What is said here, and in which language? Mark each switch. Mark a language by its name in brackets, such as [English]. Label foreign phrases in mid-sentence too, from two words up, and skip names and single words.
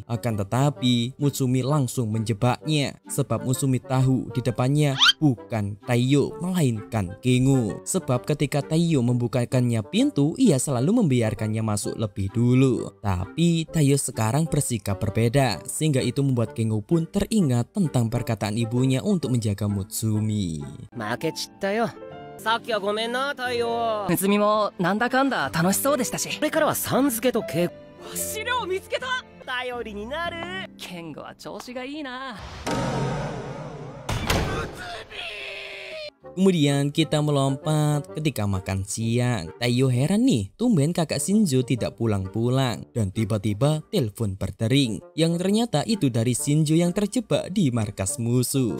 [Indonesian] Akan tetapi Mutsumi langsung menjebaknya, sebab Mutsumi tahu di depannya bukan Taiyo melainkan Kengo. Sebab ketika Taiyo membukakannya pintu, ia selalu membiarkannya masuk lebih dulu. Tapi Taiyo sekarang bersikap berbeda, sehingga itu membuat Kengo pun teringat tentang perkataan ibunya untuk menjaga Mutsumi. [Japanese] 負けちったよ。さっきはごめんな、太陽。むつみもなんだかんだ楽しそうでしたし。これからはさん付けと稽古。資料見つけた。頼りになる。ケンゴは調子がいいな。 [Indonesian] Kemudian kita melompat ketika makan siang. Taiyo heran nih, tumben kakak Shinjo tidak pulang-pulang. Dan tiba-tiba telepon berdering, yang ternyata itu dari Shinjo yang terjebak di markas musuh.